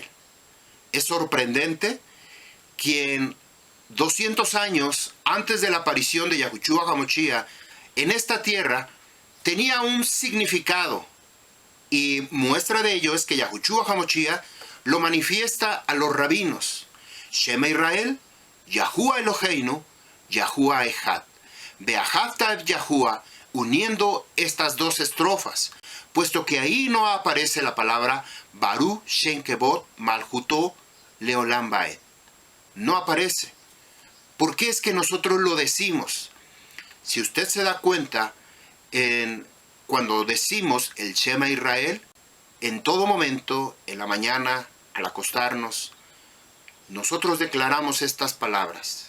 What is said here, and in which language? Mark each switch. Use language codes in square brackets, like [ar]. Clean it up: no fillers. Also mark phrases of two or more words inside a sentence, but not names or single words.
[es] Es sorprendente quien 200 años antes de la aparición de Yahushua HaMashiach en esta tierra tenía un significado, y muestra de ello es que Yahushua HaMashiach lo manifiesta a los rabinos. [he] שמע ישראל יהוה אלהינו יהוה אחד. ואהבת את יהוה, [es] uniendo estas dos estrofas, puesto que ahí no aparece la palabra [he] ברוך שם כבוד מלכותו לעולם ועד. [es] No aparece. ¿Por qué es que nosotros lo decimos? Si usted se da cuenta, cuando decimos el [he] שמע ישראל, [es] en todo momento, en la mañana, al acostarnos, nosotros declaramos estas palabras.